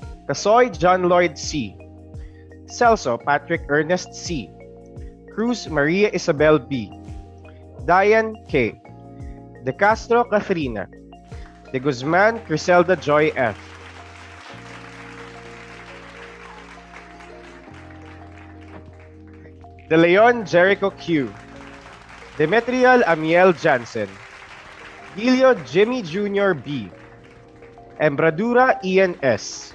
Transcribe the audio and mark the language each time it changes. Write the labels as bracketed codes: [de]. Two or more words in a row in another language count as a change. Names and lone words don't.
[en] Casoy John Lloyd C. Celso Patrick Ernest C. Cruz Maria Isabel B. Diane K. De Castro Catherina. De Guzman Criselda Joy F. De Leon Jericho Q. Demetrial Amiel Jansen. Gilio Jimmy Jr. B. Embradura Ian S.